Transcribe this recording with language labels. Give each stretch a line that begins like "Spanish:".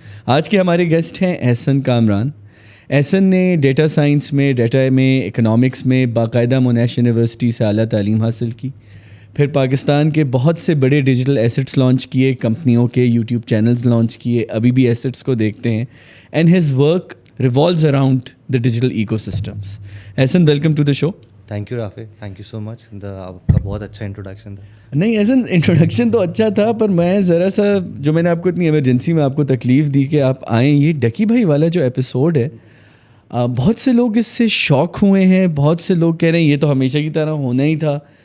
Urdu: آج کے ہمارے گیسٹ ہیں احسن کامران. احسن نے ڈیٹا سائنس میں, ڈیٹا میں, اکنامکس میں باقاعدہ مونیش یونیورسٹی سے اعلیٰ تعلیم حاصل کی. پھر پاکستان کے بہت سے بڑے ڈیجیٹل ایسٹس لانچ کیے, کمپنیوں کے یوٹیوب چینلز لانچ کیے, ابھی بھی ایسٹس کو دیکھتے ہیں.
English: And his work revolves around the digital ecosystems. Ehsan, welcome to the show. Thank you Rafay, thank you so much.
Urdu: آپ کا بہت اچھا انٹروڈکشن تھا. نہیں احسن, انٹروڈکشن تو اچھا تھا, پر میں ذرا سا جو میں نے آپ کو اتنی ایمرجنسی میں آپ کو تکلیف دی کہ آپ آئیں, یہ ڈکی بھائی والا جو ایپیسوڈ ہے, بہت سے لوگ اس سے شاک ہوئے ہیں, بہت سے لوگ کہہ رہے ہیں یہ تو ہمیشہ کی طرح ہونا ہی تھا.